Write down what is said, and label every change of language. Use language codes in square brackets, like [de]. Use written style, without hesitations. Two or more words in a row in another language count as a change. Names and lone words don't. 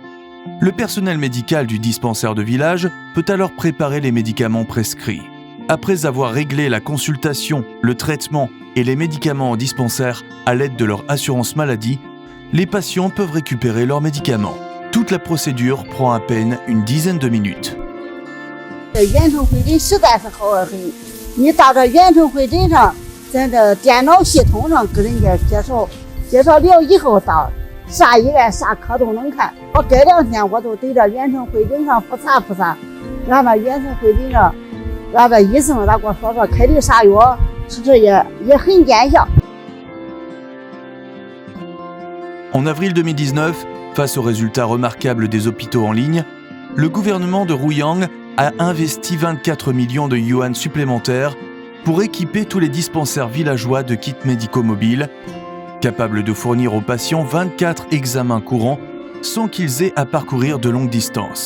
[fr] Le personnel médical du dispensaire de village peut alors préparer les médicaments prescrits. Après avoir réglé la consultation, le traitement et les médicaments en dispensaire à l'aide de leur assurance maladie, les patients peuvent récupérer leurs médicaments. Toute la procédure prend à peine une dizaine de minutes. [zh] 远程会诊实在是好得很，你到这远程会诊上，咱这电脑系统上跟人家介绍了以后，到啥医院啥科都能看。我这2天我都得这远程会诊上复查，然后远程会诊上，让这医生他给我说开的啥药，其实也很见效。 [fr] En avril 2019, face aux résultats remarquables des hôpitaux en ligne, le gouvernement de Ruiyang a investi 24 millions de yuan supplémentaires pour équiper tous les dispensaires villageois de kits médicaux mobiles, capables de fournir aux patients 24 examens courants sans qu'ils aient à parcourir de longues distances.